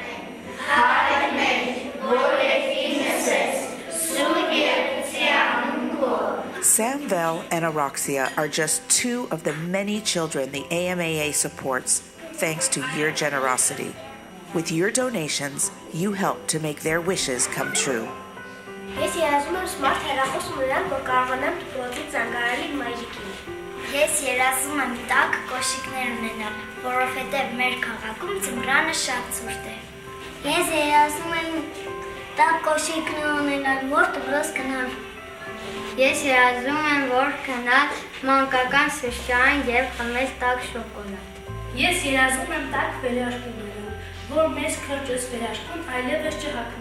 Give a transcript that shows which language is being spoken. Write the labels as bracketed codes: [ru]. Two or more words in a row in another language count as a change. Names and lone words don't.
[en] Samvel and Araxia are just 2 of the many children the AMAA supports thanks to your generosity. With your donations, you help to make their wishes come true. [hy] Ես երազում եմ smart հեռախոս ունենալ, որ կարողանամ դպրոցից զանգահարել մայրիկին։ Ես երազում եմ տաք կոշիկներ ունենալ, որովհետև մեր քաղաքում ձմռանը շատ ցուրտ է։ Ես երազում եմ տաք կոշիկներ ունենալ, որ դպրոց գնամ։ Ես երազում եմ, որ գնալ մանկական սրճարան եւ խմել տաք շոկոլադ։ Ես երազում եմ տաք վերարկուն ունենալ, որ մեզ քրջոց վերարկուն այլևս չհագնի։